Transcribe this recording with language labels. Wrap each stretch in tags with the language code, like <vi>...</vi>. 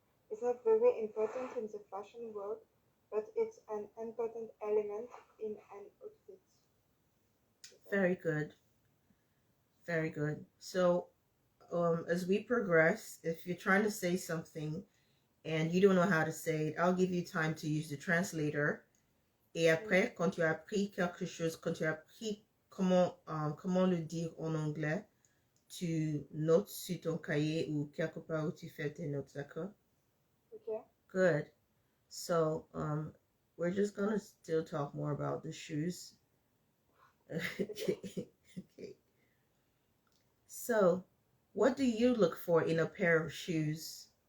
<en>It's not very important in the fashion world, but it's an important element in an outfit. Very good. Very good. So, as we progress, if you're trying to say something and you don't know how to say it, I'll give you time to use the translator.</en> <fr>Et après, quand tu as appris quelque chose, quand tu as appris comment le dire en anglais, tu notes sur ton cahier ou quelque part où tu fais tes notes, d'accord?</fr> <en>Okay. Good. So, we're just gonna still talk more about the shoes. Okay. Okay. So, what do you look for in a pair of shoes?</en>